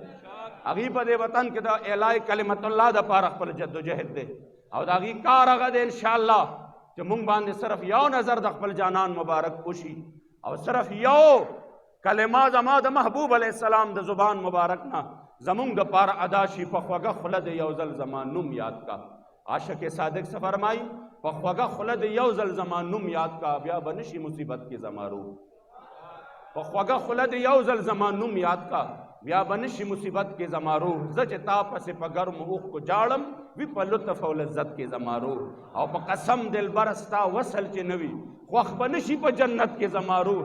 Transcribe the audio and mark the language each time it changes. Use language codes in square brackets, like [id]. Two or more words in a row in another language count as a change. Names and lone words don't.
[ps] هغې په دې وطن کې د [ar] اعلی کلمت الله [ps] دپاره خپل جد و جهد دی او د هغې کار هغه دی انشاءالله چې مونږ باندې صرف یو نظر د خپل جانان مبارک وشي او صرف یو کلمه زما د محبوب [ar] علیه السلام [ps] د زبان مبارک نه زمونږ د پاره ادا شي په خوږه خوله د یو ځل زما نوم یاد کا. [ur] عاشق صادق سے فرمائی [ps] په خوږه خوله د یو ځل زما نوم یاد کا بیا به نشي مصیبت کې زما روح. په خوږه خوله د یو ځل زما نوم یاد کا بیا به نشي مصیبت کې زما روح. زه چې تا پسې په ګرم اوښکو جاړم وي په لطف او لذت کې زما روح. او په قسم دلبر ستا وصل چې نه وي خوښ به نشي په جنت کې زما روح.